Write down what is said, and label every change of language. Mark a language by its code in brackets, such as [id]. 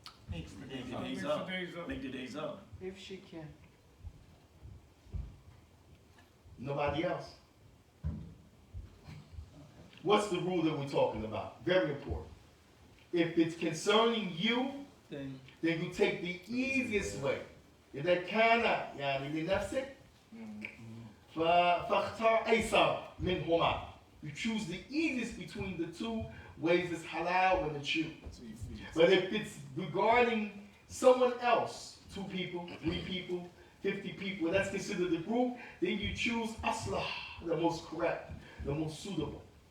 [en] Make the days up. Make the days up. If she can. Nobody else. What's the rule that we're talking about? Very important. If it's concerning you, then you take the easiest way. [ar] إذا كان يعني لنفسك فاختار أيسر منهما. [en] You choose the easiest between the two ways that's halal when it's you. But if it's regarding someone else, 2 people, 3 people, 50 people, that's considered a group, then you choose aslah, the most correct, the most suitable.